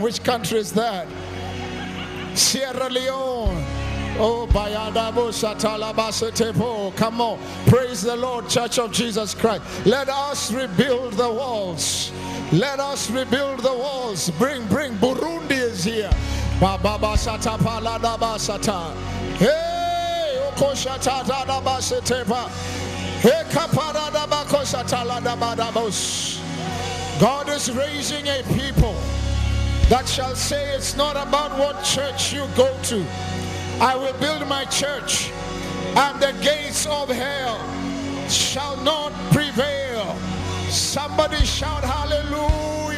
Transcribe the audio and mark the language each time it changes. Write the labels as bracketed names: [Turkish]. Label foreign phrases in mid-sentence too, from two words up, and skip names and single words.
[English] Which country is that? Sierra Leone. Oh, Bayadabo Satalabasetepo. Come on. Praise the Lord, Church of Jesus Christ. Let us rebuild the walls. Let us rebuild the walls. Bring. Burundi is here. Baba Sata Paladaba Sata. Hey, Okoshata Dadabasetepa. Hey, Kaparadaba Kosataladabadabos. God is raising a people that shall say it's not about what church you go to. I will build my church, and the gates of hell shall not prevail. Somebody shout hallelujah.